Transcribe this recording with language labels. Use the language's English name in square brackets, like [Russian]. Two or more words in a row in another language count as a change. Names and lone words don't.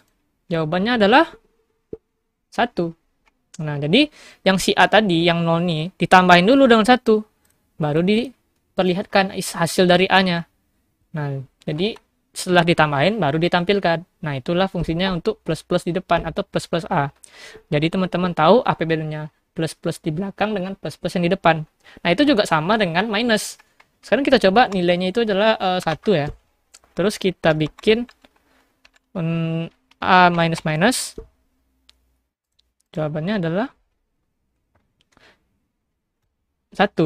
[Indonesian] Jawabannya adalah 1. Nah, jadi yang si A tadi, yang 0 nih, ditambahin dulu dengan 1. Baru diperlihatkan hasil dari A-nya. Nah, jadi setelah ditambahin baru ditampilkan. Nah, itulah fungsinya untuk plus-plus di depan atau plus-plus A. Jadi teman-teman tahu apa bedanya plus-plus di belakang dengan plus-plus yang di depan. Nah, itu juga sama dengan minus. Sekarang kita coba nilainya itu adalah 1 ya. Terus kita bikin A minus minus. Jawabannya adalah 1.